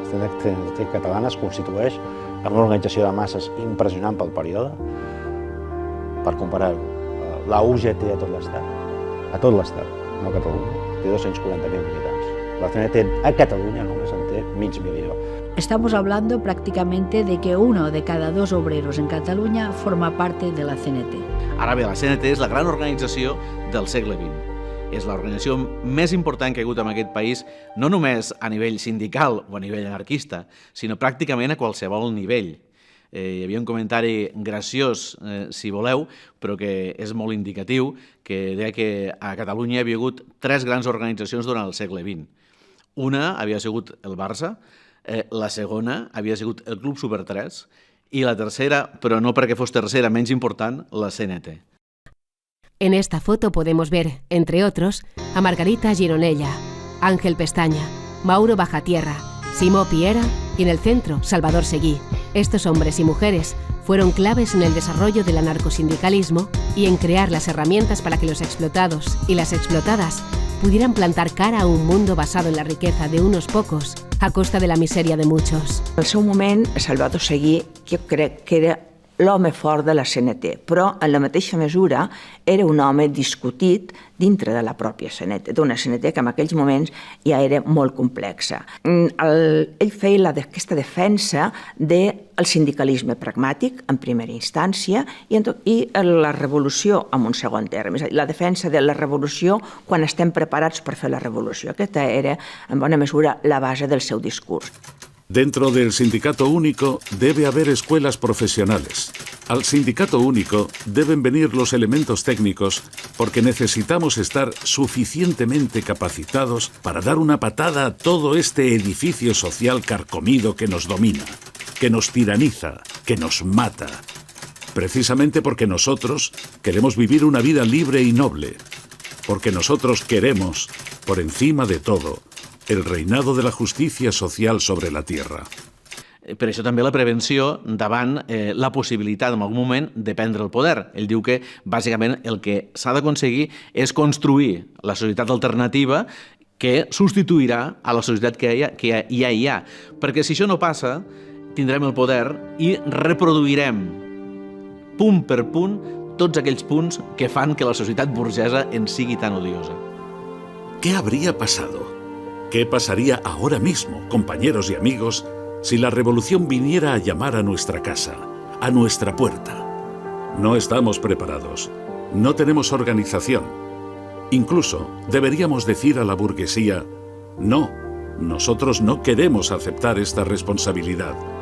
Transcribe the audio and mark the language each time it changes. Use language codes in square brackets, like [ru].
[ca] La CNT catalana es constitueix en una organització de masses impressionant pel període. Per comparar-ho, la UGT a tot l'Estat, no a Catalunya, té 240.000 militants. La CNT a Catalunya només en té mig milió. [es] Estamos hablando prácticamente de que 1 de cada 2 obreros en Cataluña forma parte de la CNT. [ca] Ara bé, la CNT és la gran organització del segle XX. És l'organització més important que hi ha hagut en aquest país, no només a nivell sindical o a nivell anarquista, sinó pràcticament a qualsevol nivell. Hi havia un comentari graciós, si voleu, però que és molt indicatiu, que deia que a Catalunya hi havia hagut 3 grans organitzacions durant el segle XX. Una havia sigut el Barça, la segona havia sigut el Club Super 3 i la tercera, però no perquè fos tercera, menys important, la CNT. [es] En esta foto podemos ver, entre otros, a Margarita Gironella, Ángel Pestaña, Mauro Bajatierra, Simó Piera y en el centro, Salvador Seguí. Estos hombres y mujeres fueron claves en el desarrollo del anarcosindicalismo y en crear las herramientas para que los explotados y las explotadas pudieran plantar cara a un mundo basado en la riqueza de unos pocos a costa de la misèria de muchos. [ca] Al seu moment, Salvador Seguí, jo crec que era l'home fort de la CNT, però en la mateixa mesura era un home discutit dintre de la pròpia CNT, d'una CNT que en aquells moments ja era molt complexa. Ell feia aquesta defensa del sindicalisme pragmàtic, en primera instància, i la revolució en un segon terme, és a dir, la defensa de la revolució quan estem preparats per fer la revolució. Aquesta era, en bona mesura, la base del seu discurs. [es] Dentro del sindicato único debe haber escuelas profesionales. Al sindicato único deben venir los elementos técnicos porque necesitamos estar suficientemente capacitados para dar una patada a todo este edificio social carcomido que nos domina, que nos tiraniza, que nos mata. Precisamente porque nosotros queremos vivir una vida libre y noble. Porque nosotros queremos, por encima de todo, el reinado de la justícia social sobre la tierra. [ca] Per això també la prevenció davant la possibilitat en algun moment de prendre el poder. Ell diu que bàsicament el que s'ha d'aconseguir és construir la societat alternativa que substituirà a la societat que ja hi ha. Perquè si això no passa, tindrem el poder i reproduirem punt per punt tots aquells punts que fan que la societat burgesa en sigui tan odiosa. [es] ¿Qué habría pasado? ¿Qué pasaría ahora mismo, compañeros y amigos, si la revolución viniera a llamar a nuestra casa, a nuestra puerta? No estamos preparados, no tenemos organización. Incluso deberíamos decir a la burguesía, no, nosotros no queremos aceptar esta responsabilidad.